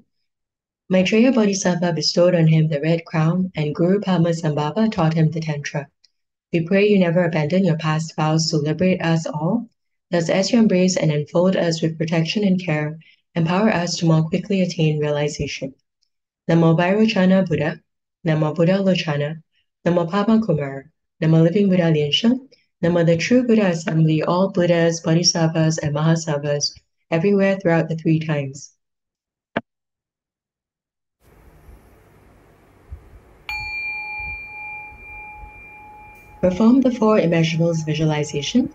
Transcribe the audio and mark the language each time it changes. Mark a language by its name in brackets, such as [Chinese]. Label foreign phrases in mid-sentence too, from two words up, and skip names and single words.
[English] Maitreya Bodhisattva bestowed on him the red crown, and Guru Padmasambhava taught him the Tantra. We pray you never abandon your past vows to liberate us all, thus as you embrace and enfold us with protection and care, empower us to more quickly attain realization. Namo Vairochana Buddha, Namo Buddha Lochana, Namo Pama Kumara, Namo Living Buddha Lian-sheng, Namo the True Buddha Assembly, all Buddhas, Bodhisattvas, and Mahasattvas, everywhere throughout the 3 times. Perform the 4 immeasurables visualization.